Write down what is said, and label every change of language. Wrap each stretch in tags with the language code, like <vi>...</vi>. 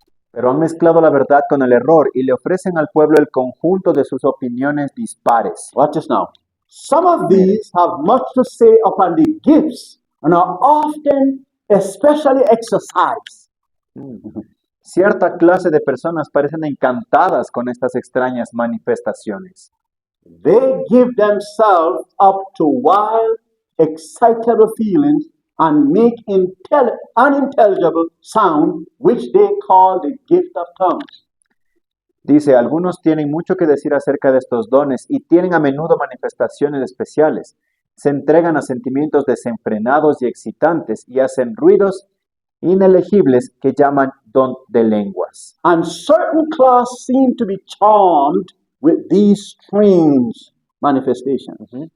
<es>Pero han mezclado la verdad con el error y le ofrecen al pueblo el conjunto de sus opiniones dispares.</es> <en>Watch this now. Some of these have much to say upon the gifts and are often especially exercised.</en> <es>Cierta clase de personas parecen encantadas con estas extrañas manifestaciones.</es> <en>They give themselves up to wild, excitable feelings and make unintelligible sound, which they call the gift of tongues.</en> <es>Dice, algunos tienen mucho que decir acerca de estos dones y tienen a menudo manifestaciones especiales. Se entregan a sentimientos desenfrenados y excitantes y hacen ruidos inelegibles que llaman don de lenguas.</es> <en>And certain class seem to be charmed with these strange manifestations.</en>